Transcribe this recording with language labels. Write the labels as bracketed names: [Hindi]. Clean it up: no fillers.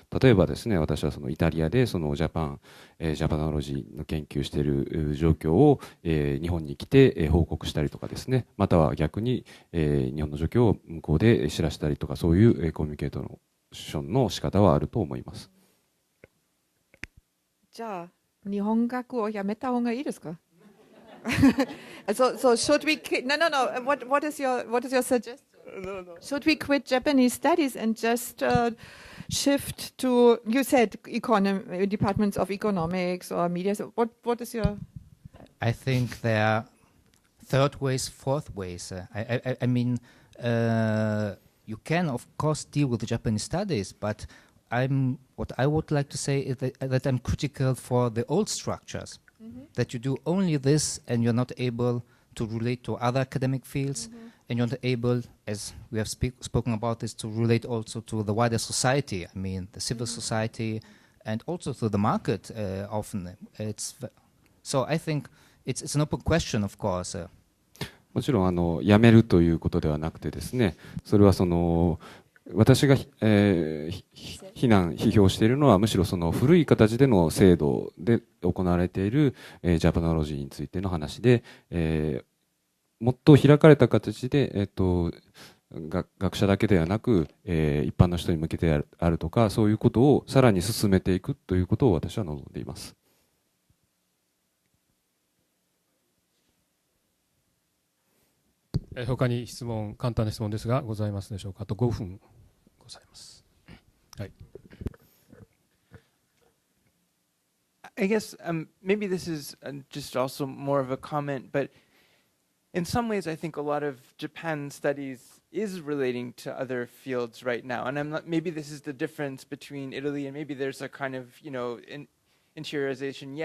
[Japanese] 例えばですね、私はそのイタリアでそのジャパノロジーの研究している状況を日本に来て報告したりとかですね、または逆に日本の状況を向こうで知らせたりとか、そういうコミュニケーションの仕方はあると思います。じゃあ日本学をやめた方がいいですか？ [English] So should we? No. What is your suggestion? No. Should we quit Japanese studies and just shift to? You said departments of economics or media. So what is your? I think there are third ways, fourth ways. I mean, you can of course deal with the Japanese studies, but what I would like to say is that I'm critical for the old structures. That you do only this and you're not able to relate to other academic fields, and you're not able, as we have spoken about this, to relate also to the wider society. I mean, the civil society, and also to the market. Often, so I think it's an open question, of course. [Japanese] もちろんやめるということではなくてですね、それは私が、批評しているのはむしろその古い形での制度で行われている、ジャパノロジーについての話で、もっと開かれた形で、学者だけではなく、一般の人に向けてあるとか、そういうことをさらに進めていくということを私は望んでいます。他に簡単な質問ですがございますでしょうか。あと5分ございます。はい。 [English] I guess maybe this is just also more of a comment, but in some ways I think a lot of Japan studies is relating to other fields right now, and maybe this is the difference between Italy and maybe there's a kind of interiorization.